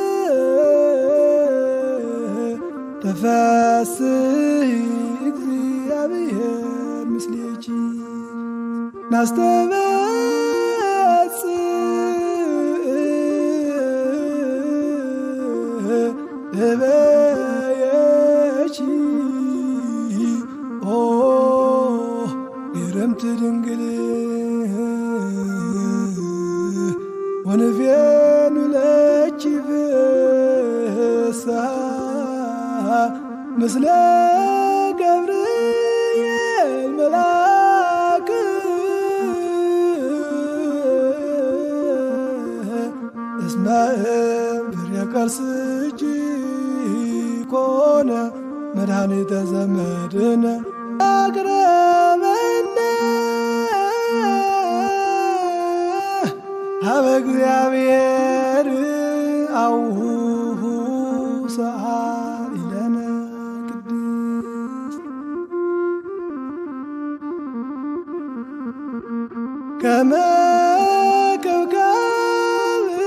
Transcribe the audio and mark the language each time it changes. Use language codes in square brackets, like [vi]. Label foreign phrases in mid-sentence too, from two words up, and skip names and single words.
[gez] ተፈሥሒ እግዚአብሔር ምስሌኪ ናስተበጽእ እበየኪ ኦ ግርምት ድንግል ወንፌኑ ለኪ ፍስሓ ምስለ ገብርኤል መልአክ እስመ እምፍሬ ከርሥኪ ኮነ መድኃኒተ ዘመድነ አቅረበነ ሀበ እግዚአብሔር አውሁ ሰአሊ ለነ ቅድስት። ከመ ከውካብ